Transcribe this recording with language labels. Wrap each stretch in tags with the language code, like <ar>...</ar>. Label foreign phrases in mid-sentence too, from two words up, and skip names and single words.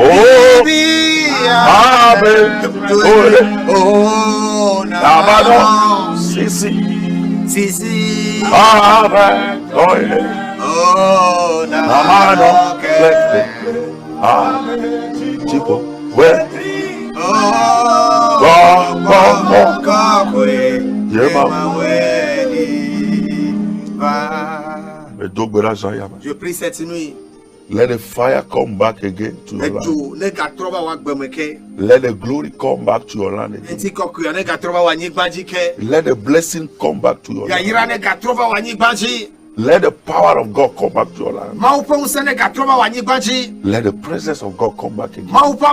<fr>oh, namano, si, amen, oh, namano, tipo, where, je prie cette nuit.</fr> <en>Let the fire come back again to your life. Let the glory come back to your land again. Let the blessing come back to your life. Let the power of God come back to your life. Let the presence of God come back again.</en>